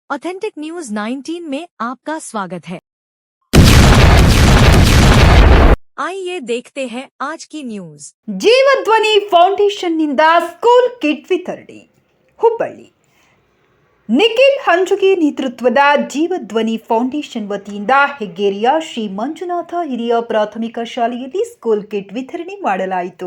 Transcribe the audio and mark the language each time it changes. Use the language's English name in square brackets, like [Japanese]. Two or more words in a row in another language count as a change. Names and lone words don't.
[Hindi] ऑथेंटिक न्यूज 19 में आपका स्वागत है। आइए देखते हैं आज की न्यूज। [Kannada] ಜೀವಧ್ವನಿ ಫೌಂಡೇಶನ್ನಿಂದ [English] school kit [Kannada] ವಿತರಣೆ ಹುಬ್ಬಳ್ಳಿ. ನಿಖಿಲ್ ಹಂಜುಗೆ ನೇತೃತ್ವದ ಜೀವಧ್ವನಿ ಫೌಂಡೇಶನ್ ವತಿಯಿಂದ ಹೆಗ್ಗೇರಿಯ ಶ್ರೀ ಮಂಜುನಾಥ ಹಿರಿಯ ಪ್ರಾಥಮಿಕ ಶಾಲೆಯಲ್ಲಿ [English] school kit [Kannada] ವಿತರಣೆ ಮಾಡಲಾಯಿತು.